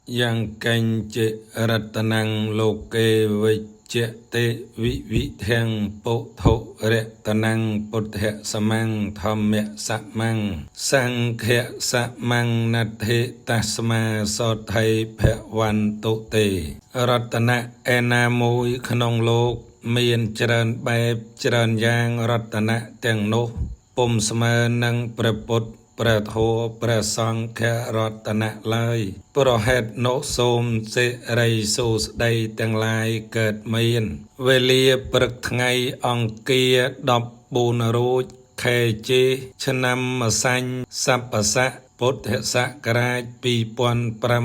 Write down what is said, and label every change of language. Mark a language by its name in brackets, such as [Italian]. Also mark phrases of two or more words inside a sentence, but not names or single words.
[Pali] yang kanje ratanang loke vichete vivithang potho retanang pothe samang thammya samang sankhya samang nathe tasma sothai bhavantu te ratana ena [Khmer] មួយ ក្នុង លោក មាន ច្រើន បែប ច្រើន [Pali] yang ratana [Khmer] ទាំងនោះពុំស្មើនឹងព្រះពុទ្ធព្រះធម៌ព្រះសង្ឃរតនៈឡើយប្រហេតុនោះសូមសិរីសួស្តីទាំងឡាយកើតមានវេលាព្រឹកថ្ងៃអង្គារ14រោចខែចេឆ្នាំម្សាញ់សប្បស័កពុទ្ធសករាជ2569